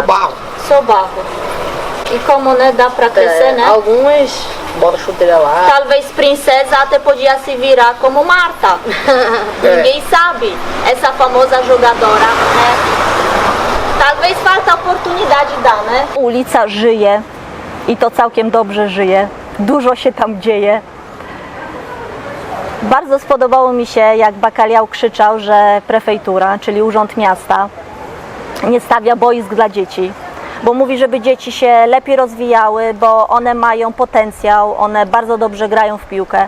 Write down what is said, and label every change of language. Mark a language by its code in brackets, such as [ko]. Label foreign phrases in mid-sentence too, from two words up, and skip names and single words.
[pt] Só barro. E como, né, dá pra crescer, né? Algumas botam chuteira lá. Talvez Princesa até podia se virar como Marta. Ninguém sabe. Essa famosa jogadora, né? Talvez falta oportunidade dá, né? [pl] Ulica żyje i to całkiem dobrze żyje. Dużo się tam dzieje. Bardzo spodobało mi się, jak Bakaliał krzyczał, że prefektura, czyli Urząd Miasta, nie stawia boisk dla dzieci, bo mówi, żeby dzieci się lepiej rozwijały, bo one mają potencjał, one bardzo dobrze grają w piłkę.